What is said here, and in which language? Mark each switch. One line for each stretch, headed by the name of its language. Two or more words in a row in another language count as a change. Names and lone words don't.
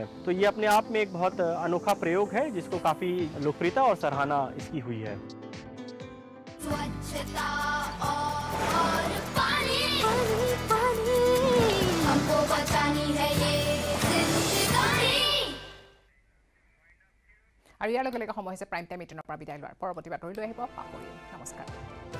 Hindi: तो ये अपने आप में एक बहुत अनोखा प्रयोग है जिसको काफी लोकप्रियता और सराहना इसकी हुई है। स्वच्छता और पानी हमको बचानी है ये जिंदगानी।
Assamese: আৰু ইয়াৰ লগে লগে সময় হৈছে
English: prime time
Assamese: 18 পৰা বিদায় লোৱাৰ। পৰৱৰ্তী বাতৰি লৈ আহিব পাপৰি। নমস্কাৰ।